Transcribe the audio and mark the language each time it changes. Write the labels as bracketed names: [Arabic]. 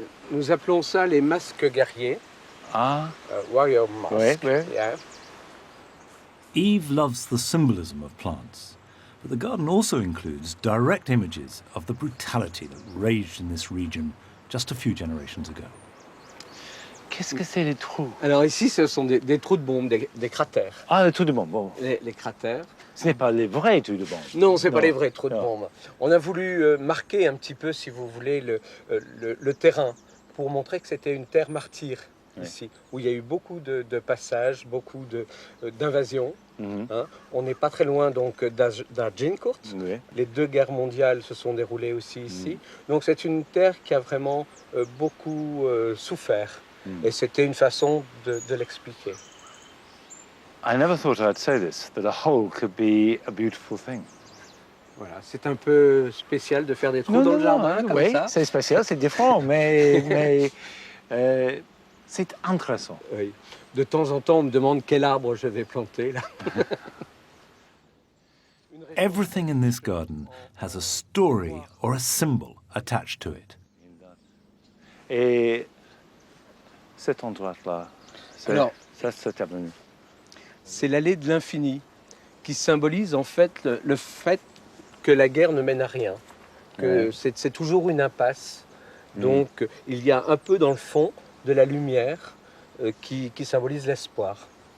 [French] Nous appelons ça les masques guerriers. Ah. [English] Warrior mask. [French] Oui, oui. [English] Yeah. Yves loves the symbolism of plants, but the garden also includes direct images of the brutality that raged in this region just a few generations ago. [French] Qu'est-ce que c'est les trous? Alors ici, ce sont des trous de bombes, des cratères. Ah, les trous de bombes, bon. Les cratères. Ce n'est pas les vrais trous de bombes. Non, ce n'est pas les vrais trous de bombes. On a voulu marquer un petit peu, si vous voulez, le terrain pour montrer que c'était une terre martyre ici, où il y a eu beaucoup de passages, beaucoup d'invasions. Hein. On n'est pas très loin donc d'Agincourt. Les 2 guerres mondiales se sont déroulées aussi ici. Donc c'est une terre qui a vraiment beaucoup souffert. Et c'était une façon de l'expliquer. [English] I never thought I'd say this, that a hole could be a beautiful thing. [French] Voilà, c'est un peu spécial de faire des trous dans le jardin comme oui, ça. C'est spécial, c'est différent, mais c'est intéressant. Oui. De temps en temps, on me demande quel arbre je vais planter là. [English] Everything in this garden has a story or a symbol attached to it. [French] Et cet endroit-là, cette avenue. C'est l'allée de l'infini, qui symbolise en fait le fait que la guerre ne mène à rien, que c'est toujours une impasse. Donc il y a un peu dans le fond de la lumière qui symbolise l'espoir.